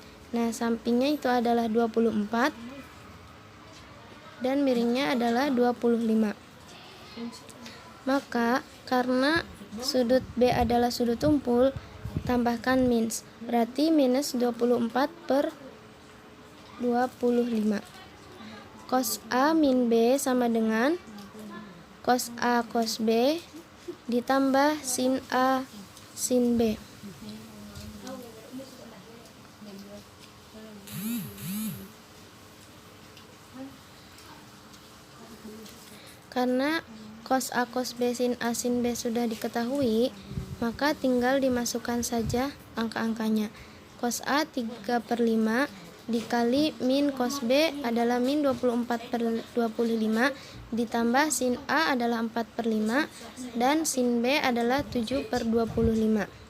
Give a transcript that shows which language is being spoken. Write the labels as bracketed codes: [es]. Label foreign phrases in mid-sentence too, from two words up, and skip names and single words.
[id] Nah, sampingnya itu adalah 24 dan miringnya adalah 25. Maka karena sudut B adalah sudut tumpul, tambahkan mins, berarti minus 24/25. Cos A min B sama dengan cos A cos B ditambah sin A sin B. Karena cos A cos B sin A sin B sudah diketahui, maka tinggal dimasukkan saja angka-angkanya. Cos A 3/5 dikali min cos B adalah min 24/25 ditambah sin A adalah 4/5 dan sin B adalah 7/25.